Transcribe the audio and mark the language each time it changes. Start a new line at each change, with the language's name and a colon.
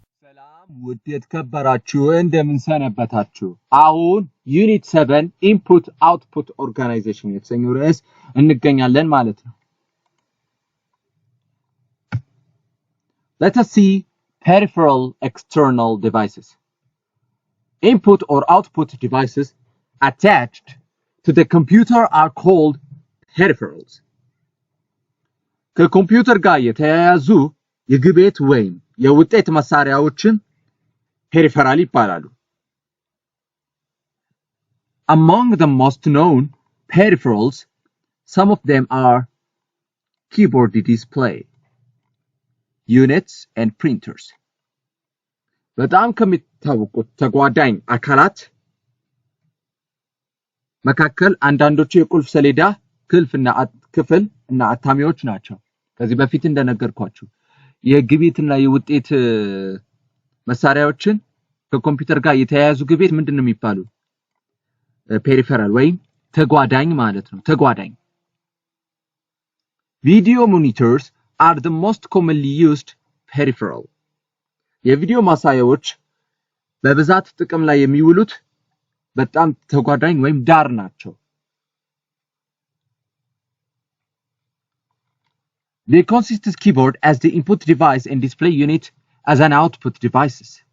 Amharic: ሰላም ውድ የተከበራችሁ እንደምን ሰነበታችሁ። አሁን ዩኒት 7 ኢንፑት አውትፑት ኦርጋናይዜሽን የተሰኘው ርዕስ እንገኛለን ማለት ነው።
English: Let us see peripheral external devices. Input or output devices attached to the computer are called peripherals.
Amharic: ከኮምፒውተር ጋር የተያያዙ የግብይት ወይም የውጤት መሳሪያዎችን peripheral ይባላሉ።
English: Among the most known peripherals, some of them are keyboard display, units and printers.
Amharic: በጣም ከሚታወቁት ተጓዳኝ አካላት መካከል አንዳንዶቹ የቁልፍ ሰሌዳ ክፍል እና አታሚዎች ናቸው። ከዚህ በፊት እንደነገርኳችሁ የግብይትና የውጤት መሳሪያዎችን ከኮምፒውተር ጋር የተያያዙ ግብይት ምንድነው የሚባሉ? peripheral ወይም ተጓዳኝ ማለት ነው። ተጓዳኝ።
English: Video monitors are the most commonly used peripheral.
Amharic: የቪዲዮ ማሳያዎች በብዛት ጥቅም ላይ የሚውሉት በጣም ተጓዳኝ ወይም ዳር ናቸው።
English: They consist of keyboard as the input device and display unit as an output devices.